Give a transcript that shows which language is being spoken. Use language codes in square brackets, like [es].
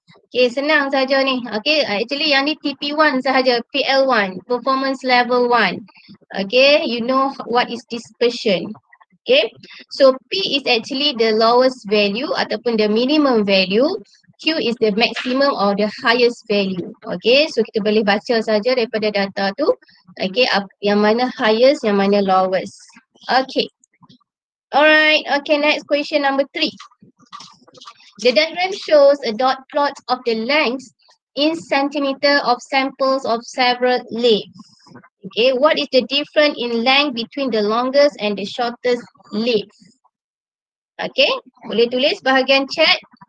[ms] Okay, senang saja ni. Okay, actually yang ni TP1 sahaja, PL1, performance level 1. [en] Okay, you know what is dispersion. Okay, so P is actually the lowest value ataupun the minimum value. Q is the maximum or the highest value. [ms] Okay, so kita boleh baca saja daripada data tu. Okay, yang mana highest, yang mana lowest. Okay. [en] Alright, okay, next question number 3. The diagram shows a dot plot of the length in centimeter of samples of several leaves. Okay, what is the difference in length between the longest and the shortest leaf? [ms] Okay, boleh tulis bahagian chat.